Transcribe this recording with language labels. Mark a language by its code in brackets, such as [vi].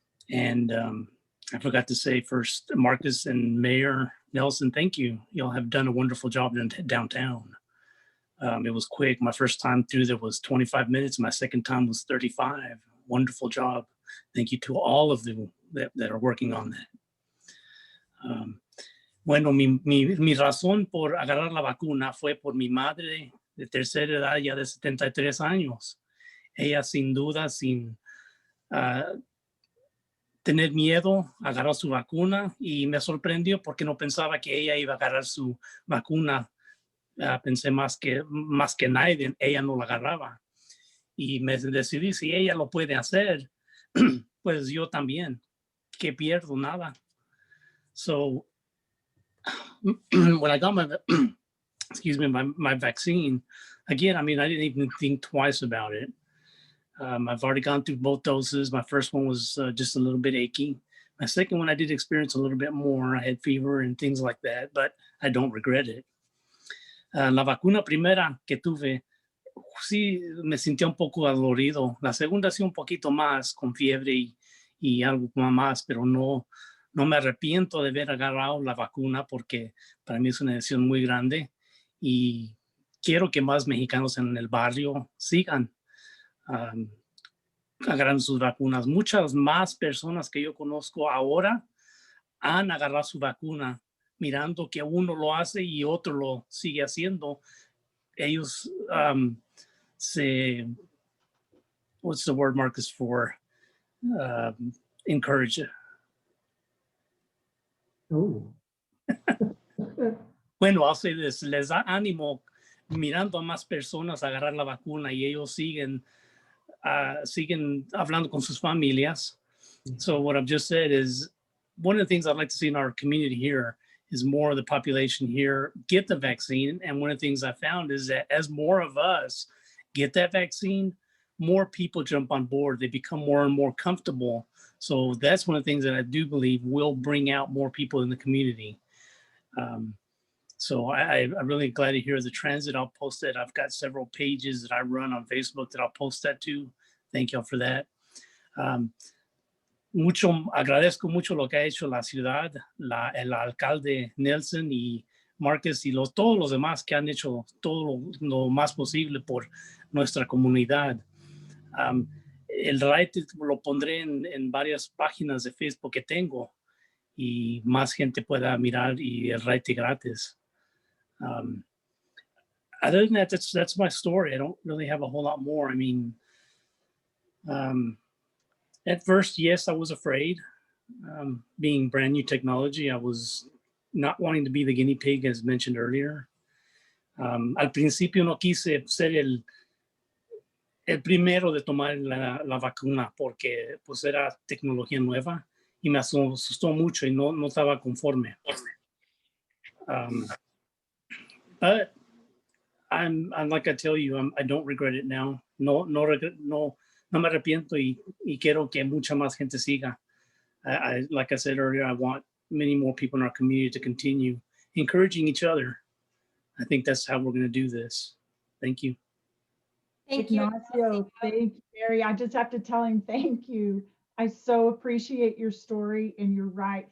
[en] And I forgot to say first, Marcus and Mayor Nelson, thank you. Y'all have done a wonderful job downtown. It was quick. My first time through there was 25 minutes. My second time was 35. Wonderful job. Thank you to all of them that are working on that. [es] Bueno, mi razón por agarrar la vacuna fue por mi madre de tercera edad, ya de 73 años. Ella sin duda, sin tener miedo, agarró su vacuna y me sorprendió porque no pensaba que ella iba a agarrar su vacuna. Pensé más que nadie, ella no la agarraba. Y me decidí, si ella lo puede hacer, pues yo también. ¿Qué pierdo? Nada. [en] So when I got my vaccine, again, I mean, I didn't even think twice about it. I've already gone through both doses. My first one was just a little bit achy. My second one, I did experience a little bit more. I had fever and things like that, but I don't regret it. [es] La vacuna primera que tuve, sí me sentía un poco adolorido. La segunda sí un poquito más, con fiebre y algo más, pero no me arrepiento de haber agarrado la vacuna porque para mí es una decisión muy grande y quiero que más mexicanos en el barrio sigan agarrando sus vacunas. Muchas más personas que yo conozco ahora han agarrado su vacuna mirando que uno lo hace y otro lo sigue haciendo. Ellos [en] what's the word, Marcus, for encourage it? [es] Bueno, [en] I'll say this, [es] les da ánimo mirando a más personas agarrar la vacuna y ellos siguen hablando con sus familias. [en] So what I've just said is one of the things I'd like to see in our community here is more of the population here get the vaccine. And one of the things I found is that as more of us get that vaccine, more people jump on board. They become more and more comfortable. So that's one of the things that I do believe will bring out more people in the community. So I'm really glad to hear the transit. I'll post that. I've got several pages that I run on Facebook that I'll post that to. Thank y'all for that. [es] Agradezco mucho lo que ha hecho la ciudad, el alcalde Nelson y Márquez y todos los demás que han hecho todo lo más posible por nuestra comunidad. El RAID lo pondré en varias páginas de Facebook que tengo y más gente pueda mirar y el RAID gratis. [en] Other than that, that's my story. I don't really have a whole lot more. I mean, at first, yes, I was afraid. Being brand new technology, I was not wanting to be the guinea pig, as mentioned earlier. [es] Al principio no quise ser el primero de tomar la vacuna porque pues era tecnología nueva y me asustó mucho y no estaba conforme. [en] But I'm like I tell you, I don't regret it now. [es] No me arrepiento y quiero que mucha más gente siga. [en] Like I said earlier, I want many more people in our community to continue encouraging each other. I think that's how we're going to do this. Thank you. Thank you. Ignacio, thank you, Mary. I just have to tell him thank you. I so appreciate your story, and you're right.